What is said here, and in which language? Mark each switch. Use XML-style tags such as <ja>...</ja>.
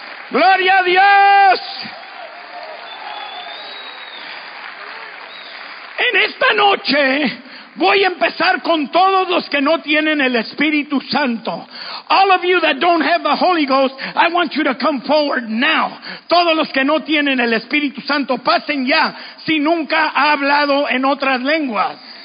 <es>¡Gloria a Dios! En esta noche voy a empezar con todos los que no tienen el Espíritu Santo.</es> <en>All of you that don't have the Holy Ghost, I want you to come forward now.</en> <es>Todos los que no tienen el Espíritu Santo, pasen ya, si nunca ha hablado en otras lenguas.</es>